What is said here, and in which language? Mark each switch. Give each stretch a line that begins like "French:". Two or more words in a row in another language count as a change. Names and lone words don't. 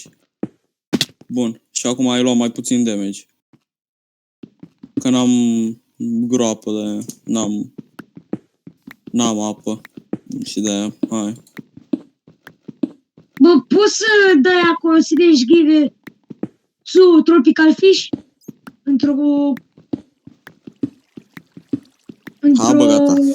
Romanian: Bun, și acum ai luat mai puțin damage. Că n-am groapă de n-am apă. Și de-aia, hai. Bă, poți să dai acolo să deci
English: give to tropical fish?
Romanian: Într-o... Ha, bă, gata.